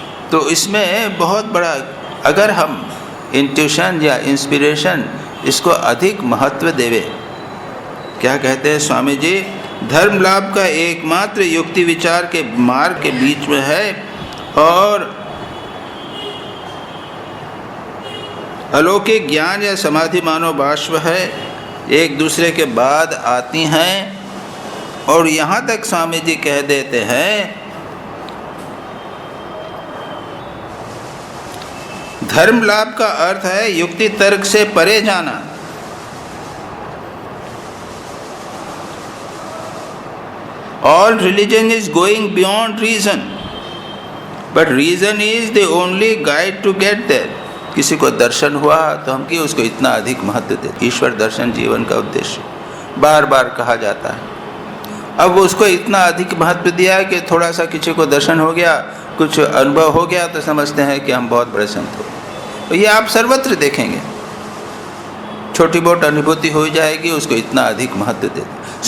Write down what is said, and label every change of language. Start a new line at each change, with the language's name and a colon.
Hindi: तो इसमें बहुत बड़ा, अगर हम इंट्यूशन या इंस्पिरेशन इसको अधिक महत्व देवे, क्या कहते हैं स्वामी जी, धर्म लाभ का एकमात्र युक्ति विचार के मार्ग के बीच में है और अलौकिक ज्ञान या समाधि मानो बाष्प है, एक दूसरे के बाद आती हैं। और यहाँ तक स्वामी जी कह देते हैं, धर्म लाभ का अर्थ है युक्ति तर्क से परे जाना।
English: All religion is going beyond reason, but reason is the only guide to get there.
Hindi: किसी को दर्शन हुआ तो हम क्यों उसको इतना अधिक महत्व देते? ईश्वर दर्शन जीवन का उद्देश्य बार बार कहा जाता है। अब उसको इतना अधिक महत्व दिया है कि थोड़ा सा किसी को दर्शन हो गया, कुछ अनुभव हो गया तो समझते हैं कि हम बहुत बड़े संत हो। तो ये आप सर्वत्र देखेंगे, छोटी बहुत अनुभूति हो जाएगी, उसको इतना अधिक महत्व देते।